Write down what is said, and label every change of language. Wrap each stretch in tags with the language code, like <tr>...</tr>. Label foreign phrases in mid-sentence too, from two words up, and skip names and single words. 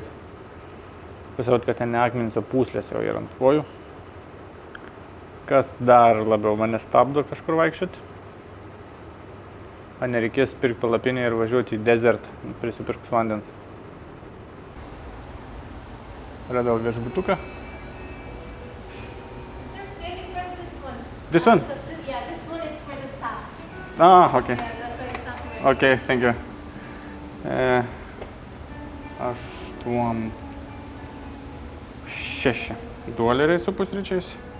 <lt>Pasirodo, kad ten ne akmenis, o pūslės jau yra ant kojų. Kas dar labiau mane stabdo kažkur vaikščioti. Ar nereikės pirkti palapinę ir važiuoti į desert, prisipirkus vandens. Radau viešbutuką.</lt> <en>Sir, can you press this one? This one? Yeah, this one is for the staff. Okay. Yeah, that's why it's not working. Okay, thank you.</en> <lt>6 doleriai su pusryčiais.</lt>